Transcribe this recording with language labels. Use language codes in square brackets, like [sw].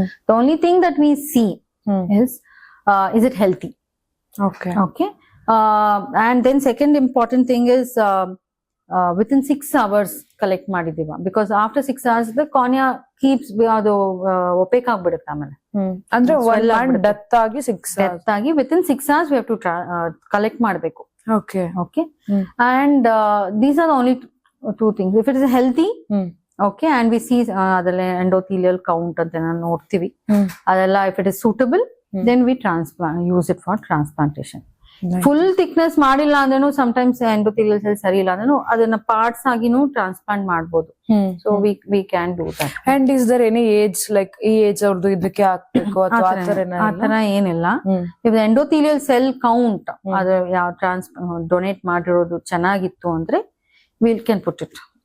[en] The only thing that we see is it healthy? Okay, and then second important thing is within 6 hours collect ಮಾಡಿದೀವ. Because after 6 hours the cornea keeps [kn] ಅದು OPEC ಆಗ್ಬಿಡುತ್ತೆ ಆಮೇಲೆ. ಅಂದ್ರೆ Swell ಆಗ್ಬಿಡುತ್ತೆ. Death ಆಗಿ [en] Death ಆಗಿ within 6 hours we have to collect ಮಾಡಬೇಕು. Okay Okay. And these are the only two things. If it is healthy, okay, and we see [kn] ಅದೆಲ್ಲ endothelial count ಅಂತ ನಾನು ನೋಡ್ತೀವಿ, [en] ಅದೆಲ್ಲ if it is suitable, then we use it for transplantation. [kn] Full thickness ಮಾಡಿಲ್ಲ ಅಂದ್ರೂ sometimes endothelial cell ಸರಿ ಇಲ್ಲ ಅಂದ್ರೂ ಅದನ್ನ ಪಾರ್ಟ್ಸ್ ಆಗಿನೂ ಟ್ರಾನ್ಸ್ಪ್ಲಾಂಟ್ ಮಾಡಬಹುದು. [en] So we can do that. And is there any age like [kn] ಈ ಏಜ್ ಅವ್ರದ್ದು ಇದಕ್ಕೆ ಹಾಕ್ಬೇಕು ಅಥವಾ ಆತರ ಏನಿಲ್ಲ. [en] if endothelial cell count [kn] ಅದು ಯಾವ ಡೊನೇಟ್ ಮಾಡಿರೋದು ಚೆನ್ನಾಗಿತ್ತು ಅಂದ್ರೆ [en] Will can put it.